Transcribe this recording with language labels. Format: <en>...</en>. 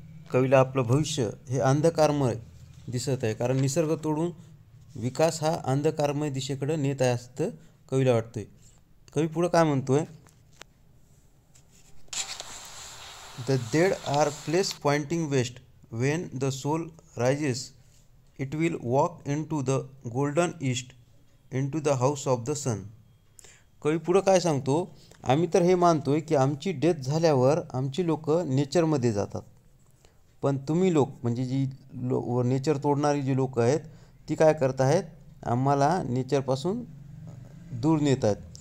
<mr>कवीला आपलं भविष्य हे अंधकारमय दिसत आहे, कारण निसर्ग तोडून विकास हा अंधकारमय दिशेकडे नेत आहे असं कवीला वाटतंय. कवी पुढं काय म्हणतोय,</mr> <en>The dead are place pointing west. When the soul rises, it will walk into the golden east, into the house of the sun.</en> <mr>कवी पुढं काय सांगतो, आम्ही तर हे मानतोय की आमची डेथ झाल्यावर आमची लोक नेचरमध्ये जातात, पण तुम्ही लोक म्हणजे जी नेचर तोडणारी जी लोक आहेत ती काय करत आहेत, आम्हाला नेचरपासून दूर नेत आहेत.</mr>